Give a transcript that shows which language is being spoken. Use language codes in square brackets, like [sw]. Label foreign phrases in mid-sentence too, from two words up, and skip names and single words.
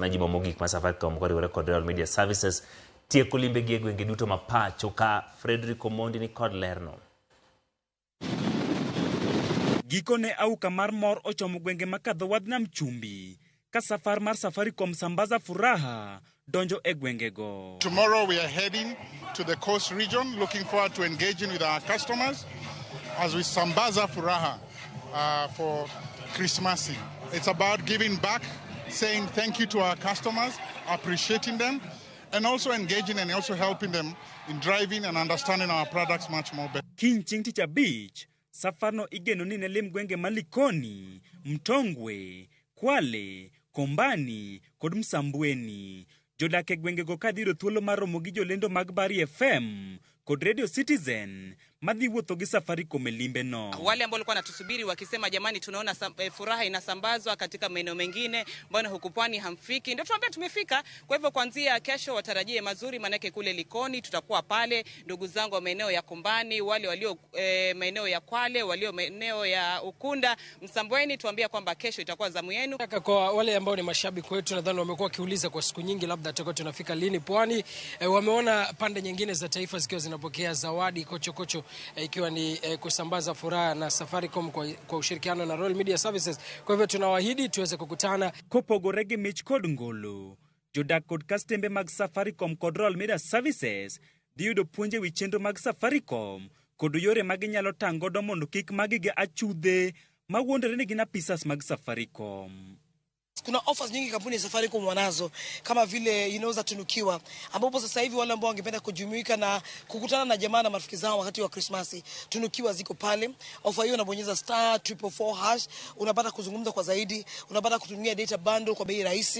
[luo] Majimo mogik ma Safaricom koriwore kod Royal Media Services tieko limbe gi gwenge duto ma pacho ka Frederick Omondi ni kod lerno. Gikone auka mar mor ochomo gwenge ma kadho wadh Nam Chumbi ka safar mar Safaricom [sw] sambaza furaha [luo] donjo e gwengego. [en] Tomorrow we are heading to the coast region, looking forward to engaging with our customers as we [sw] sambaza furaha [en] for Christmas. It's about giving back, saying thank you to our customers, appreciating them, and also engaging and also helping them in driving and understanding our products much more better. [luo] Kinching Ticha Beach, safarno igeno ni nelim gwenge Malikoni, Mtongwe, Kwale, Kombani, kod Msambweni. Jodake gwengego kadhiro thuolo maromo gi jolendo mag Bari FM kod Radio Citizen madhi wuotho gi Safaricom e limbe no. [sw] Wale ambao walikuwa natusubiri wakisema jamani tunaona furaha inasambazwa katika maeneo mengine, mbona huku pwani hamfiki? Ndio tuambia tumefika. Kwa hivyo kuanzia kesho watarajie mazuri, manake kule Likoni tutakuwa pale, ndugu zangu wa maeneo ya Kombani, wale walio maeneo ya Kwale, walio maeneo ya Ukunda, Msambweni, tuambia kwamba kesho itakuwa zamu yenu. Kwa wale ambao ni mashabiki wetu nadhani wamekuwa wakiuliza kwa siku nyingi labda tutakuwa tunafika lini pwani. Wameona pande nyingine za taifa zikiwa zinapokea zawadi kocho ikiwa ni kusambaza furaha na Safaricom kwa ushirikiano na Royal Media Services. Kwa hivyo tunawaahidi tuweze kukutana [luo] kopogorege mich kod ngolo. Jodak kod kastembe mag Safaricom kod Royal Media Services diyudo puonje wi chenro mag Safaricom kod yore mag nyalo tangodo mondo kik magige achudhe mawuondore ni gin apisas mag Safaricom. [sw] Kuna offers nyingi kampuni ya Safaricom wanazo kama vile inaweza tunukiwa, ambapo sasa hivi wale ambao wangependa kujumuika na kukutana na jamaa na marafiki zao wakati wa Christmas, tunukiwa ziko pale. Offer hiyo unabonyeza *444#, unapata kuzungumza kwa zaidi, unapata kutumia [en] data bundle [sw] kwa bei rahisi.